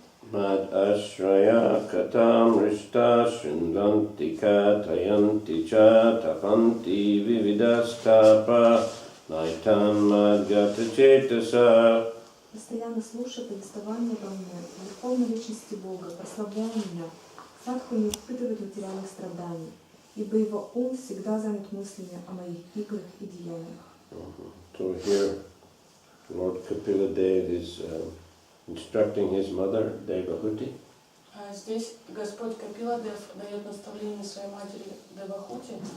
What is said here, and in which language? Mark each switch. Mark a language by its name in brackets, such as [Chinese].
[Sanskrit] Mad ashraya katam rishta shrinvanti kathayanti cha tapanti vividastapa naitam madgata chetasa. [Russian] Постоянно слушая повествование обо мне, Верховной Личности Бога, прославляя меня, садху не испытывает материальных страданий, ибо его ум всегда занят мыслями о моих играх и деяниях. [English] So here, Lord Kapila Dev is instructing his mother, Devahuti. [Russian] Здесь Господь Капиладев дает наставление своей матери Девахути.